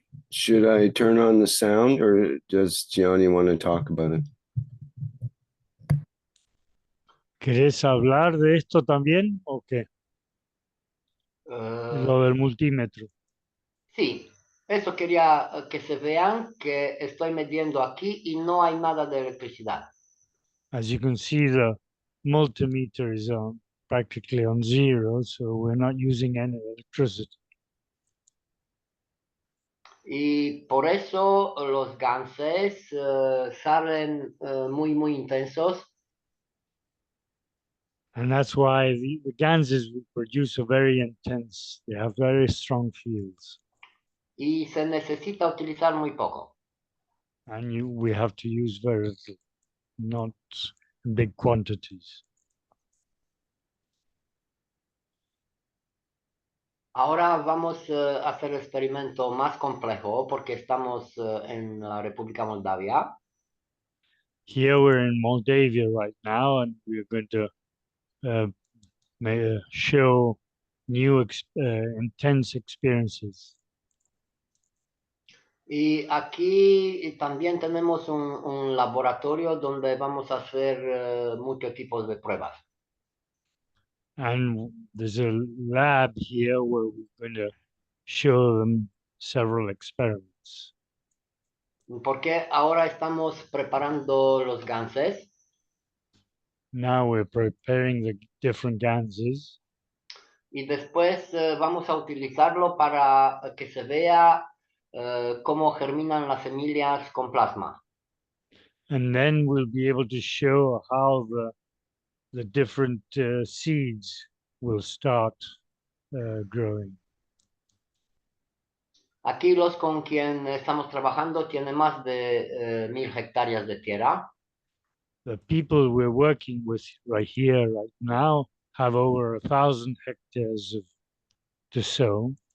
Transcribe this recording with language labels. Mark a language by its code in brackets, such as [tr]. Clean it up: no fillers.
[en] Should I turn on the sound or does Gianni want to talk about it? [es] ¿Querés hablar de esto también o qué? Lo del multímetro. Sí, eso quería que se vean que estoy midiendo aquí y no hay nada de electricidad. [en] As you can see, the multimeter is practically on zero, so we're not using any electricity. [es] Y por eso los ganses salen muy, muy intensos. [en] And that's why the ganses produce a very intense, they have very strong fields. [es] Y se necesita utilizar muy poco. [en] And we have to use very little, not big quantities. [es] Ahora vamos a hacer el experimento más complejo porque estamos en la República Moldavia. [en] Here we're in Moldavia right now, and we're going to show new intense experiences. [es] Y aquí también tenemos un laboratorio donde vamos a hacer muchos tipos de pruebas. [en] And there's a lab here where we're going to show them several experiments. [es] Porque ahora estamos preparando los ganses. [en] Now we're preparing the different ganses. [es] Y después vamos a utilizarlo para que se vea cómo germinan las semillas con plasma. [en] And then we'll be able to show how the different seeds will start growing. [es] Aquí los con quien estamos trabajando tienen más de 1000 hectáreas de tierra. [en] The people we're working with right here, right now, have over 1,000 hectares to sow.